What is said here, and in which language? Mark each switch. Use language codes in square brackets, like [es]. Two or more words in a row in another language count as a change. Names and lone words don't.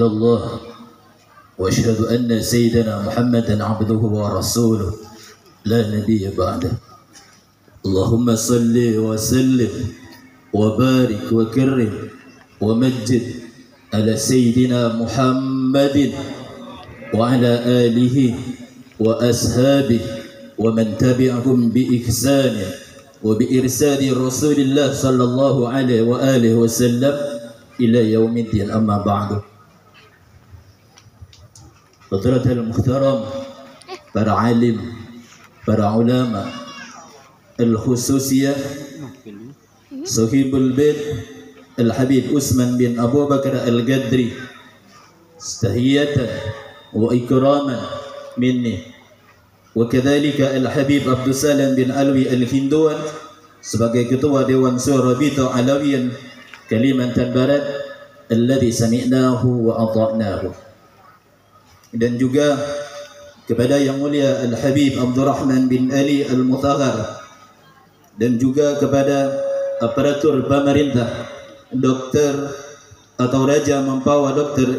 [ar] الله وأشهد أن سيدنا محمدا عبده ورسوله لا نبي بعده اللهم صل وسلم وبارك وكرم ومجد على سيدنا محمد وعلى آله وأصحابه ومن تبعهم بإحسان وبإرسال رسول الله صلى الله عليه وآله وسلم إلى يوم الدين. أما بعد، حضرة المحترم, [id] para alim, para ulama, al-khususiyah, Sahibul Bait Al-Habib Utsman bin Abu Bakar Al-Gadri, [ar] تحية وإكراما مني، وكذلك [id] Al-Habib Abdul Salam bin Alwi Al-Hinduan sebagai ketua Dewan Syura Rabita Alawiyan Kalimantan Barat [ar] الذي سمعناه وأطعناه. [id] Dan juga kepada Yang Mulia Al-Habib Abdurrahman bin Ali Al-Mutahhar, dan juga kepada aparatur pemerintah Dokter atau Raja Mempawah Dr.